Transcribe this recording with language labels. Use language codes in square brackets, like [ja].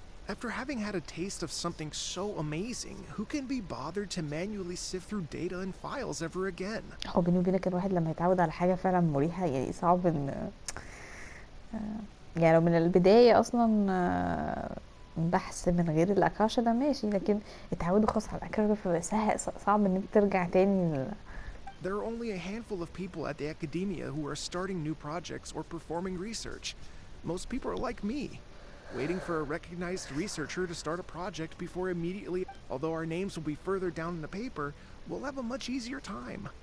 [en] After having had a taste of something so amazing, who can be bothered to manually sift through data and files ever again? [ar] هو بيني وبينك الواحد لما يتعود على حاجة فعلا مريحة، يعني صعب ان يعني لو من البداية اصلا بحث من غير الاكاشا ده ماشي، لكن اتعودوا خلاص على الاكاشا فبقى صعب ان انت ترجع تاني. [en] There are only a handful of people at the academia who are starting new projects or performing research. Most people are like me, waiting for a recognized researcher to start a project before immediately. Although our names will be further down in the paper, we'll have a much easier time.